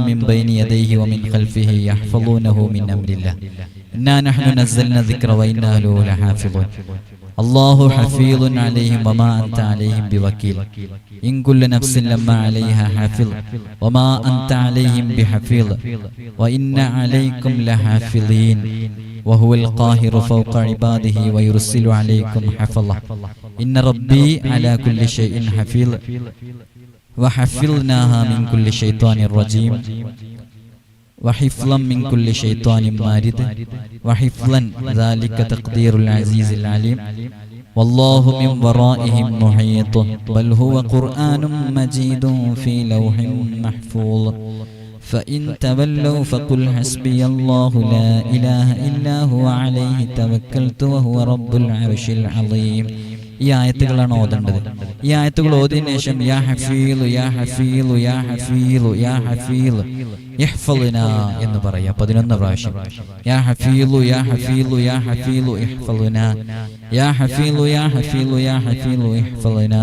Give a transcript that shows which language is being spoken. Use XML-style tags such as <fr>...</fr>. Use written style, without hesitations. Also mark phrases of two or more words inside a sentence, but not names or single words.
<ar>من بين يديه ومن خلفه يحفظونه من أمر الله إنا نحن نزلنا الذكر وإنا له لحافظون الله حفيظ عليهم وما أنت عليهم بوكيل إن كل نفس لما عليها حافظ وما أنت عليهم بحفيظ وإن عليكم لحافظين وهو القاهر فوق عباده ويرسل عليكم حفظه إن ربي على كل شيء حفيظ وحفظناها من كل شيطان رجيم وحفظا من كل شيطان مارد وحفظا ذلك تقدير العزيز العليم والله من ورائهم محيط بل هو قرآن مجيد في لوح محفوظ فإن تولوا فقل حسبي الله لا إله إلا هو عليه توكلت وهو رب العرش العظيم.</ar> <ml>ഈ ആയത്തുകളാണ് ഓതേണ്ടത്. ഈ ആയത്തുകൾ ഓതിയതിനു ശേഷം</ml> <ar>يا حفيظ يا حفيظ يا حفيظ يا حفيظ احفظنا</ar> <ml>എന്ന് പറയാം 11 പ്രാവശ്യം.</ml> <ar>يا حفيظ يا حفيظ يا حفيظ احفظنا يا حفيظ يا حفيظ يا حفيظ احفظنا.</ar>